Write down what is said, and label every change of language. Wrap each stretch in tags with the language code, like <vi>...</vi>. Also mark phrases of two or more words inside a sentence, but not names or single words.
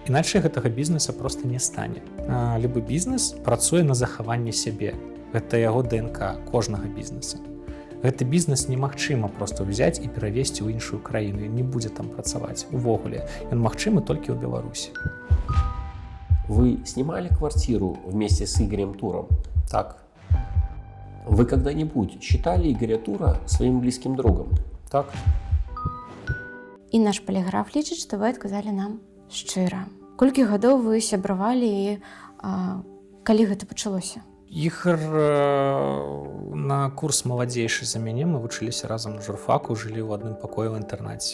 <be>Іначай гэтага бізнеса проста не стане. Любы бізнес працуе на захаванне сябе. Гэта яго ДНК кожнага бізнеса. Гэты бізнес немагчыма проста ўзяць і перавесці ў іншую краіну. Ён не будзе там працаваць увогуле. Ён магчымы толькі ў Беларусі.</be> <ru>Вы снимали квартиру вместе с Игорем Туром?</ru> <be>Так.</be> <ru>Вы когда-нибудь считали Игоря Тура своим близким другом?</ru> <be>Так. І наш паліграф лічыць, што вы адказалі нам шчыра. Колькі гадоў вы сябравалі і калі гэта пачалося? Ігор на курс маладзейшы за мяне, мы вучыліся разам на журфаку, жылі ў адным пакоі ў інтэрнаце.</be>